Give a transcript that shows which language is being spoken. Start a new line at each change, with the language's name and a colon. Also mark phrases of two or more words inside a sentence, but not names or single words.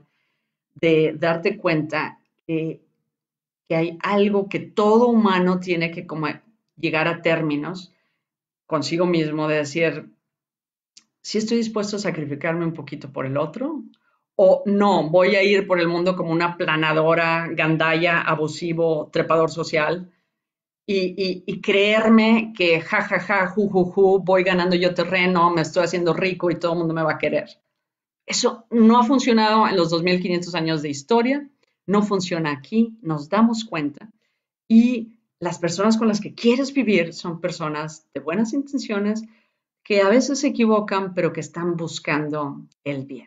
Spanish: de darte cuenta que hay algo que todo humano tiene que como llegar a términos consigo mismo de decir, si estoy dispuesto a sacrificarme un poquito por el otro, o no, voy a ir por el mundo como una planadora, gandalla, abusivo, trepador social, y creerme que ja, ja, ja, ju, ju, ju, voy ganando yo terreno, me estoy haciendo rico y todo el mundo me va a querer. Eso no ha funcionado en los 2500 años de historia, no funciona aquí, nos damos cuenta. Y las personas con las que quieres vivir son personas de buenas intenciones que a veces se equivocan, pero que están buscando el bien.